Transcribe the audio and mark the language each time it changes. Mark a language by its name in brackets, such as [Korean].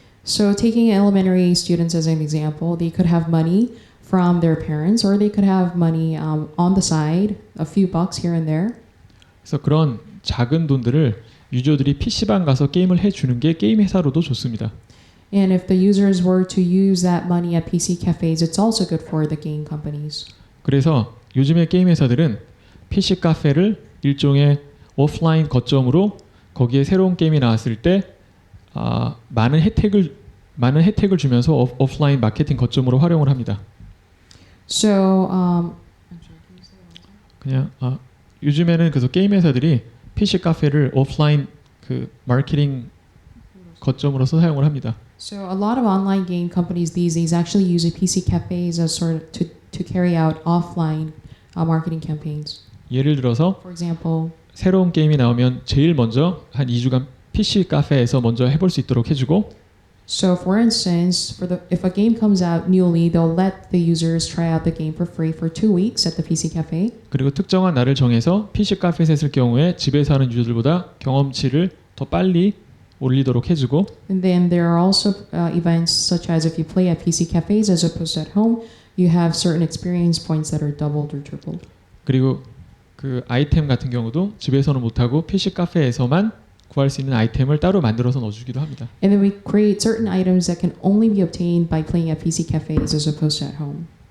[English] So taking elementary students as an example, they could have money from their parents, or they could have money on the side, a few bucks here and there. [Korean] 그래서 그런 작은 돈들을 유저들이 PC방 가서 게임을 해주는 게 게임 회사로도 좋습니다. [English] And if the users were to use that money at PC cafes, it's also good for the game companies. [Korean] 그래서 요즘의 게임 회사들은 PC 카페를 일종의 오프라인 거점으로, 거기에 새로운 게임이 나왔을 때 많은 혜택을 주면서 오프라인 마케팅 거점으로 활용을 합니다. [English] So [Korean] 그냥 요즘에는 그래서 게임 회사들이 PC 카페를 오프라인 그 마케팅 거점으로서 사용을 합니다. [English] So a lot of online game companies these days actually use PC cafes as sort of to carry out offline marketing campaigns. [Korean] 예를 들어서 [English] For example, [Korean] 새로운 게임이 나오면 제일 먼저 한 2주간 PC 카페에서 먼저 해볼 수 있도록 해주고, [English] so for instance, if a game comes out newly, they'll let the users try out the game for free for 2 weeks at the PC cafe. [Korean] 그리고 특정한 날을 정해서 PC 카페에서 했을 경우에 집에서 하는 유저들보다 경험치를 더 빨리 올리도록 해주고, [English] And then there are also events such as if you play at PC cafes as opposed to at home, you have certain experience points that are doubled or tripled. [Korean] 그리고 그 아이템 같은 경우도 집에서는 못하고 PC 카페에서만 구할 수 있는 아이템을 따로 만들어서 넣어주기도 합니다. [English] And then we create certain items that can only be obtained by playing at PC cafes as opposed to at home.